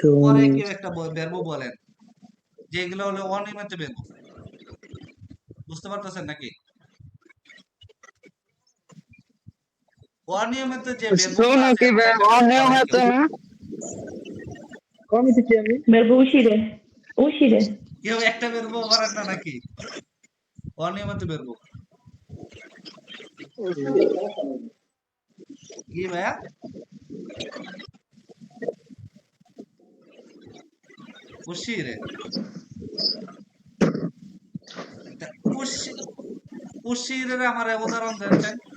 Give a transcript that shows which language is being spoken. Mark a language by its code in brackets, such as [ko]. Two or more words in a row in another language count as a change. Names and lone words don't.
[bn] পরে কেউ একটা বেরবো বলেন, যেগুলো হলো অনিয়মিত বেরবো। বুঝতে পারতেছেন নাকি? অনিয়মিত যে বেরবোগুলো আছে আমরা একটা বেরবো বানাই কেউ। কমিটি কি আমি [it] Verbo uscire. Uscire. [bn] কেউ একটা বেরবো পারেন না নাকি? অনিয়মিত বেরবো কি ভাইয়া? [it] uscire uscire [bn] আমার উদাহরণ দেন।